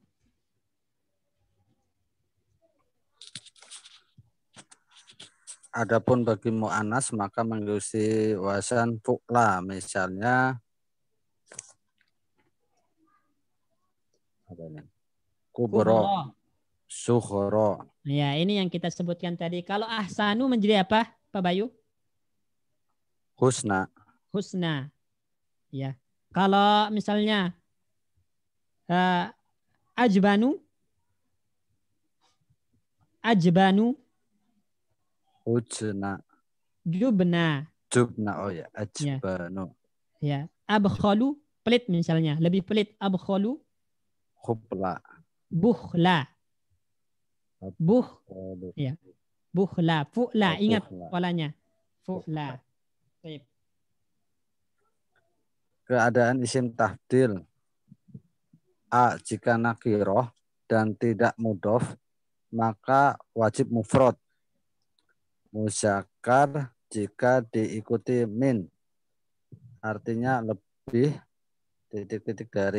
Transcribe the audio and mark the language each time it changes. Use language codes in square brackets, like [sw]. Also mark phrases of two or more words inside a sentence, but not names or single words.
[id] Adapun bagi mu'anas maka mengikuti [ar] وزن فعلى, [id] misalnya [ar] كبرى، صغرى. [id] Ya, ini yang kita sebutkan tadi. Kalau ahsanu menjadi apa, Pak Bayu? Husna. Husna. Ya. Kalau misalnya ajbanu, Hujna. jubna. Jubna, oh ya, ajbanu. Ya. Abkhalu, pelit misalnya, lebih pelit. Abkhalu, Khubla. bukhla. Ya. Bukhla, fu'la, ingat polanya. Fu'la. Baik. Keadaan isim tafdil. A, jika nakiroh dan tidak mudhof, maka wajib mufrad. Muzakkar jika diikuti min, artinya lebih titik-titik dari.